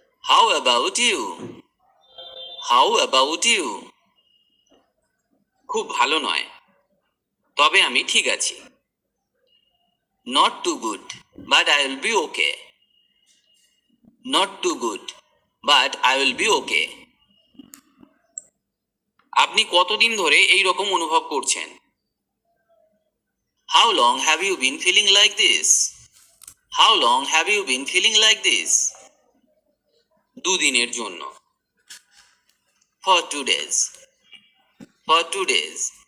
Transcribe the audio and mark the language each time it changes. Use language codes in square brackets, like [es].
[en] How about you? How about you? [bn] খুব ভালো নয়, তবে আমি ঠিক আছি। [en] Not too good, but I will be okay. Not too good, but I will be okay. [bn] আপনি কতদিন ধরে এই রকম অনুভব করছেন? [en] How long have you been feeling like this? How long have you been feeling like this? [bn] 2 দিনের জন্য। [en] For 2 days. For 2 days.